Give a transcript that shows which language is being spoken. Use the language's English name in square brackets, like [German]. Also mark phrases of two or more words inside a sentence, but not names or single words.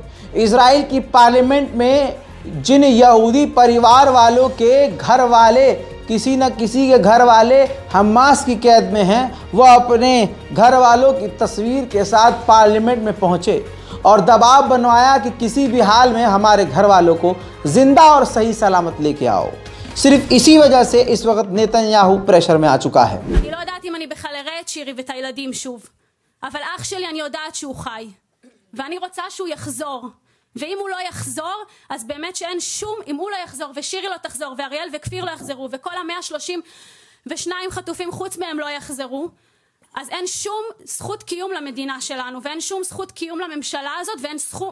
[Hindi] इजराइल की पार्लियामेंट में जिन यहूदी परिवार वालों के घर वाले, किसी न किसी के घर वाले हमास की कैद में हैं, वह अपने घर वालों की तस्वीर के साथ पार्लियामेंट में पहुँचे और दबाव बनवाया कि किसी भी हाल में हमारे घर वालों को जिंदा और सही सलामत लेके आओ। सिर्फ इसी वजह से इस वक्त नेतन्याहू प्रेशर में आ चुका है। [Hebrew] אני לא יודעת אם אני בכלל אראה את שירי ואת הילדים שוב, אבל אח שלי אני יודעת שהוא חי, ואני רוצה שהוא יחזור. ואם הוא לא יחזור, אז באמת שאין שום, אם הוא לא יחזור ושירי לא תחזור ואריאל וכפיר לא יחזרו וכל ה-132 חטופים חוץ מהם לא יחזרו, אז אין שום זכות קיום למדינה שלנו, ואין שום זכות קיום לממשלה הזאת, ואין זכות...